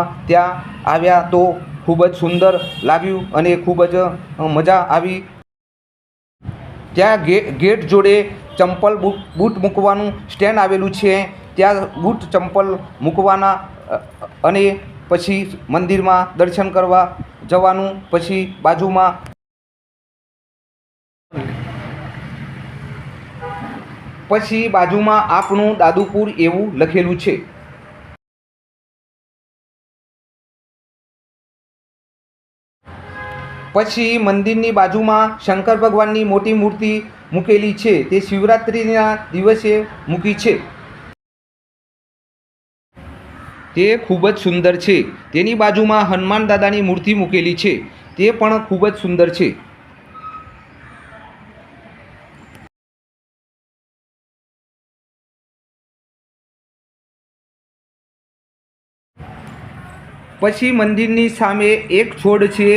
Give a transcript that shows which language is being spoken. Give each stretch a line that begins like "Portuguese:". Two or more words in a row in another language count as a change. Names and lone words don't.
Gujarati: ત્યા આવ્યા તો ખૂબ જ સુંદર લાગ્યુ અને ખૂબ જ મજા આવી। ત્યા ગેટ જોડે ચંપલ બૂટ મૂકવાનું સ્ટેન્ડ આવેલૂ છે। ત્યા બૂટ ચંપલ મૂકવાના અને પછી મંદિર મેં દર્શન કરવા જવાનું। પછી બાજૂ મેં આપણું દાદુપુર એવું લખેલું છે। પછી મંદિરની બાજુમાં શંકર ભગવાનની મોટી મૂર્તિ મૂકેલી છે। તે શિવરાત્રિના દિવસે મૂકી છે। તે ખૂબ જ સુંદર છે। તેની બાજુમાં હનુમાન દાદાની મૂર્તિ મૂકેલી છે। તે પણ ખૂબ જ સુંદર છે। પછી મંદિરની સામે એક છોડ છે।